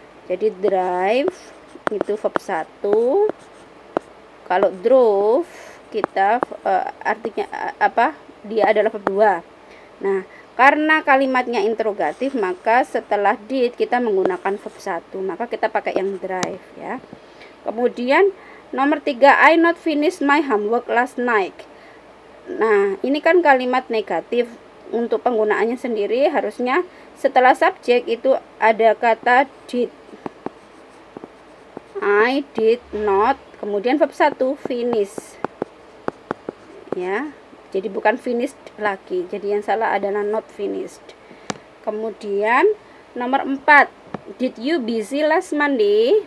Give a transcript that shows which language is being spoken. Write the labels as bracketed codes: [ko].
[id] Jadi drive itu verb 1. Kalau drove kita artinya apa? Dia adalah verb 2. Nah, karena kalimatnya interrogatif, maka setelah did kita menggunakan verb 1. Maka kita pakai yang drive ya. Kemudian nomor 3, [en] I not finish my homework last night. [id] Nah, ini kan kalimat negatif. Untuk penggunaannya sendiri harusnya setelah subjek itu ada kata did. [en] I did not, [id] kemudian verb 1 finish. Ya. Jadi bukan finished lagi. Jadi yang salah adalah not finished. Kemudian nomor 4, [en] did you busy last Monday?